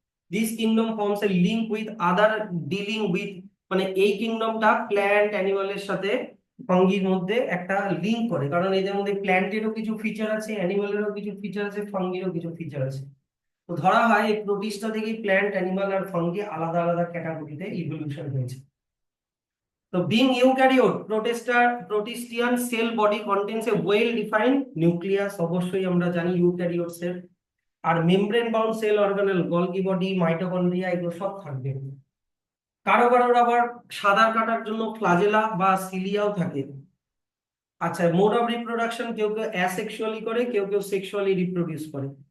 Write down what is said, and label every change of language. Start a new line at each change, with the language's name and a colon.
English: this kingdom forms a link with other dealing with,
Bangla: মানে এই কিংডমটা plant অ্যানিমালের সাথে ফাঙ্গির মধ্যে একটা লিঙ্ক করে, কারণ এদের মধ্যে প্ল্যান্টেরও কিছু ফিচার আছে, অ্যানিমালেরও কিছু ফিচার আছে, ফাঙ্গিরও কিছু ফিচার আছে। তো ধরা হয় এই প্রোটিস্টা থেকেই প্ল্যান্ট, অ্যানিমাল আর ফাঙ্গি আলাদা আলাদা ক্যাটাগরিতে ইভলিউশন হয়েছে।
English: তো being eukaryote, protistian cell body contains a well defined nucleus,
Bangla: অবশ্যই আমরা জানি ইউক্যারিওটস এর। আর membrane bound sell organelle, Golgi body, mitochondria, এগুলো সব থাকবে। কারো কারোর আবার সাঁতার কাটার জন্য ফ্লাজেলা বা সিলিয়াও থাকে। আচ্ছা, মোড অফ রিপ্রোডাকশন, কেউ কেউ অ্যাসেক্সুয়ালি করে, কেউ কেউ সেক্সুয়ালি রিপ্রোডিউস করে।